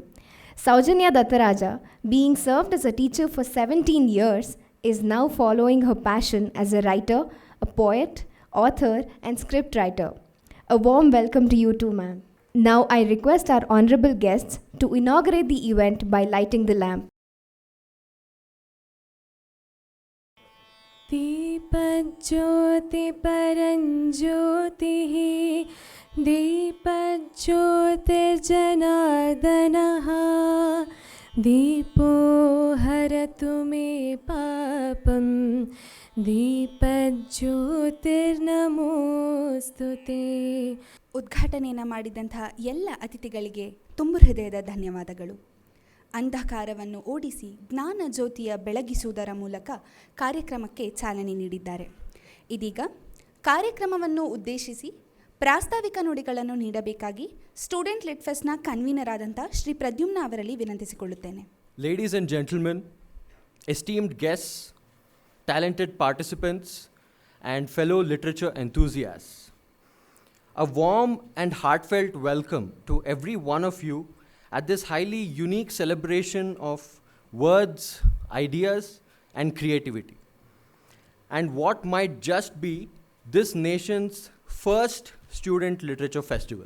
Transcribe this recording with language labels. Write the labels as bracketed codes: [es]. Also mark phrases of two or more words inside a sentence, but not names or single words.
[en] Saujanya Dattaraja, being served as a teacher for 17 years, is now following her passion as a writer, a poet, author, and scriptwriter. A warm welcome to you too, ma'am. Now I request our honorable guests to inaugurate the event by lighting the lamp. [sa] दीपज्योतिपरञ्ज्योतिः दीपज्योतिर्जनार्दनः दीपो हरतु मे पापं दीपज्योतिर्नमोऽस्तुते. [kn] ಉದ್ಘಾಟನೆಯನ್ನು ಮಾಡಿದಂತಹ ಎಲ್ಲ ಅತಿಥಿಗಳಿಗೆ ತುಂಬು ಹೃದಯದ ಧನ್ಯವಾದಗಳು. ಅಂಧಕಾರವನ್ನು ಓಡಿಸಿ ಜ್ಞಾನ ಜ್ಯೋತಿಯ ಬೆಳಗಿಸುವುದರ ಮೂಲಕ ಕಾರ್ಯಕ್ರಮಕ್ಕೆ ಚಾಲನೆ ನೀಡಿದ್ದಾರೆ. ಇದೀಗ ಕಾರ್ಯಕ್ರಮವನ್ನು ಉದ್ದೇಶಿಸಿ ಪ್ರಾಸ್ತಾವಿಕ ನುಡಿಗಳನ್ನು ನೀಡಬೇಕಾಗಿ ಸ್ಟೂಡೆಂಟ್ ಲಿಟ್ ಫೆಸ್ಟ್ನ ಕನ್ವೀನರ್ ಆದಂಥ ಶ್ರೀ ಪ್ರದ್ಯುಮ್ನ ಅವರಲ್ಲಿ ವಿನಂತಿಸಿಕೊಳ್ಳುತ್ತೇನೆ. [en] Ladies and gentlemen, esteemed guests, talented participants, and fellow literature enthusiasts, a warm and heartfelt welcome to every one of you at this highly unique celebration of words, ideas, and creativity, and what might just be this nation's first student literature festival.